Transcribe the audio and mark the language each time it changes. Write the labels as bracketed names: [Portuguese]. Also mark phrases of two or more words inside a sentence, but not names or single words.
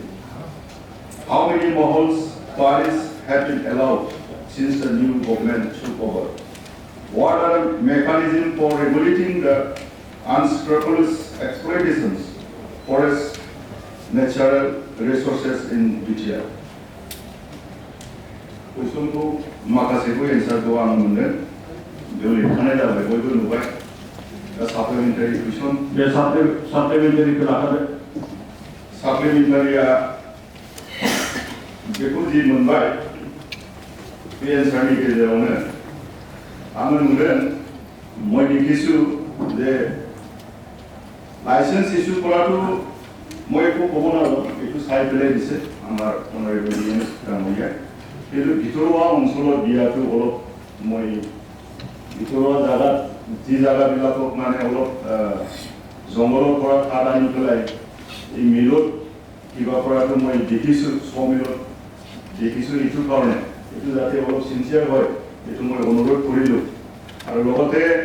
[English] How many mohols, quarries have been allowed since the new government took over? What are the mechanisms for regulating the unscrupulous exploitations of forest natural resources in BTR? [Bodo] कुशुंको माखासे को एन्सार को आं मोनदों बेयाव लिरखानाय जाबाय बयबो नुबाय दा [English] supplementary question [Bodo] बे साप्लिमेन्टारिखौ लाखादो साप्लिमेन्टारिया बेखौ जि मोनबाय बे एन्सारनि गेजेरावनो आङो नुदों मयनि किसु जे [English] license issue [Bodo] कराथ' मयखौ गबनांगौ बेखौ साइड बिलाइ दिसे [Assamese] आमार [English] honorable EM [Assamese] रामैया কিন্তু ভিতৰুৱা অঞ্চলত দিয়াটো অলপ মই ভিতৰুৱা জাগাত যি জাগাবিলাকক মানে অলপ জংঘলৰ পৰা কাঠ আনি পেলাই এই মিলত কিবা কৰাটো মই দেখিছোঁ মিলত দেখিছোঁ এইটো কাৰণে এইটো যাতে অলপ চিনচিয়াৰ হয় এইটো মই অনুৰোধ কৰিলোঁ আৰু লগতে